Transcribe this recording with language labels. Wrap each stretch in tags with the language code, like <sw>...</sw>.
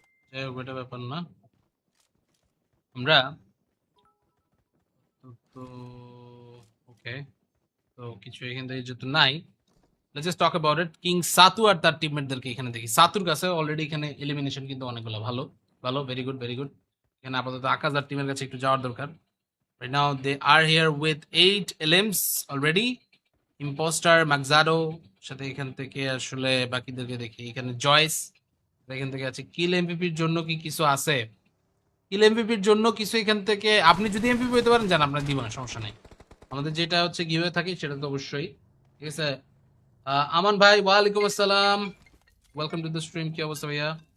<bn>যাই হোক, ওইটা ব্যাপার না। আমরা তো ওকে, তো কিছু এখান থেকে যেহেতু নাই,</bn> <en>Let's just talk about it.</en> <bn>King সাতু আর তার টিমমেটদেরকে এখানে দেখি। সাতুর কাছে অলরেডি এখানে এলিমিনেশন কিন্তু অনেকগুলো, ভালো ভালো,</bn> <en>Very good very good.</en> <bn>এখানে আপাতত আকাশ আর টিমের কাছে একটু যাওয়ার দরকার।</bn> <en>Right now they are here with 8 LMs already.</en> <bn>Impostor, ম্যাকজাডো, সাথে এখান থেকে আসলে বাকিদেরকে দেখি। এখানে জয়েস এখান থেকে আছে। কিল এমভিপির জন্য কি কিছু আছে? কিল এমভিপির জন্য কিছু এখান থেকে, আপনি যদি এমভিপি হতে পারেন জান, আপনার দিব না, সমস্যা নেই। আমাদের যেটা হচ্ছে গিভে থাকে সেটা তো অবশ্যই, ঠিক আছে। আমান ভাই, ওয়ালাইকুম আসসালাম,</bn> <en>Welcome to the stream.</en> <bn>কি অবস্থা ভাইয়া?</bn>